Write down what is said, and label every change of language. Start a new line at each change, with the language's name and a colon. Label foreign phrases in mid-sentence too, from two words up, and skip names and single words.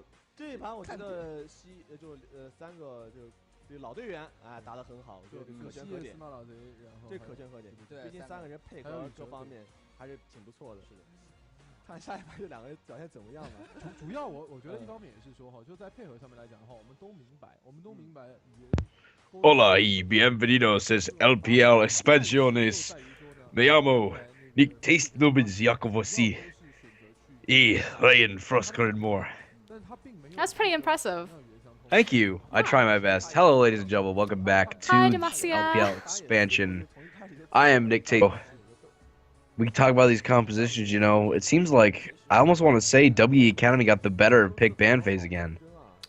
Chinese: 这一盘我觉得3个就老队员打得很好，我觉得可圈可点。这可圈可点，毕竟3个人配合各方面还是挺不错的。是的。看下一盘这2个人表现怎么样吧。主要我觉得一方面也是说哈，就在配合上面来讲的话，我们都明白。
Spanish: Hola y bienvenidos a LPL Expansiones. Me llamo Nubbinz y Ryan Froskurinn Watch.
English: That's pretty impressive. Thank you. I try my best. Hello, ladies and gentlemen. Welcome back to LPL Expansion. I am Nick Tate. We can talk about these compositions, you know. It seems like I almost want to say WEA Academy got the better pick ban phase again.